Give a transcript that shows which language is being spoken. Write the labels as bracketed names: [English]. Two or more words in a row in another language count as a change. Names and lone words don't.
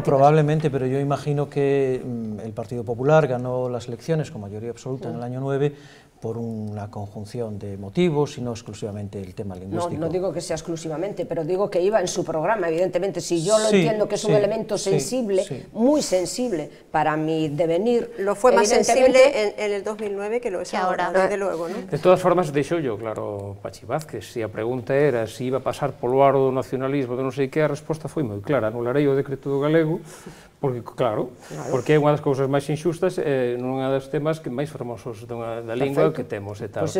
[Spanish] No, probablemente, pero yo imagino que el Partido Popular ganó las elecciones con mayoría absoluta en el año 9 por una conjunción de motivos y no exclusivamente el tema lingüístico. No digo que sea exclusivamente, pero digo que iba en su programa, evidentemente. Si yo lo entiendo que es un elemento sensible, muy sensible para mi devenir... Lo fue más sensible en el 2009 que lo es ahora, desde luego, ¿no? [Galician] De todas formas, deixou yo claro Pachi Vázquez, se a pregunta era se iba a pasar polo aro do nacionalismo, de non sei que, a resposta foi moi clara: anularei o decreto do galego, porque, claro, porque é unha das cousas máis inxustas, non é dos temas que máis fermosos da lingua que temos e tal.